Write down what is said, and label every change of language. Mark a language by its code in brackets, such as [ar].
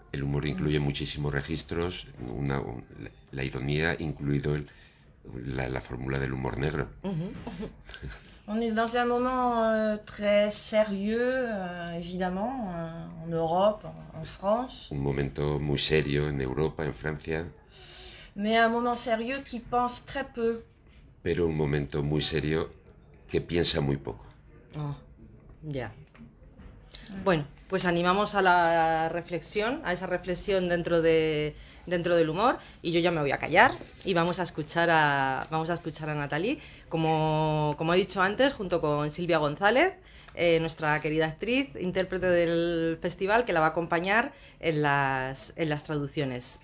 [es] El humor incluye muchísimos registros, la ironía, incluido la fórmula del humor negro. [fr] On est dans un moment très sérieux, évidemment, en Europe, en France. [es] Un momento muy serio en Europa, en Francia. [fr] Mais un moment sérieux qui pense très peu. [es] Pero un momento muy serio que piensa muy poco. Oh, ya. Bueno, pues animamos a la reflexión, a esa reflexión dentro del humor, y yo ya me voy a callar y vamos a escuchar a Nathalie, como he dicho antes, junto con Silvia González, nuestra querida actriz, intérprete del festival, que la va a acompañar en las traducciones.